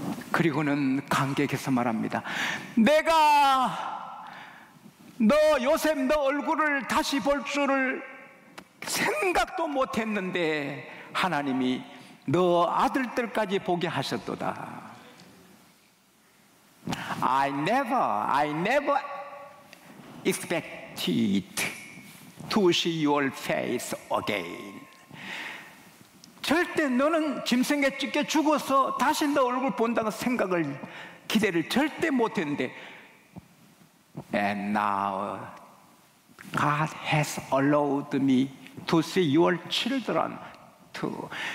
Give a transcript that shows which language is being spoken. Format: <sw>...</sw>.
<ko>그리고는 감격해서 말합니다. 내가 너 요셉 너 얼굴을 다시 볼 줄을 생각도 못했는데 하나님이 너 아들들까지 보게 하셨도다.</ko> <en>I never expected to see your face again.</en> <ko>절대 너는 짐승에 찢겨 죽어서 다시 너 얼굴 본다는 생각을 기대를 절대 못했는데</ko> <en>And now God has allowed me to see your children too.</en>